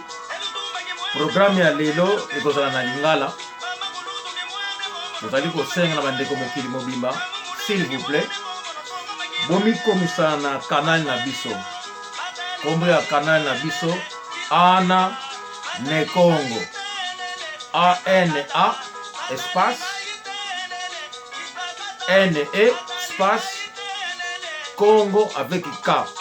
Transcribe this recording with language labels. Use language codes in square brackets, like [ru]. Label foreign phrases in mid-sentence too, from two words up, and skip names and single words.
[ln] Programme ya lelo ekozala na Lingala. Bozali kosenga na bandeko mokili mobimba, [fr] s'il vous plaît. [ln] Bomi komisa na canal na biso. Kombo ya canal na biso Ana ne Congo. [fr] A-N-A espace N-E espace Congo avec K.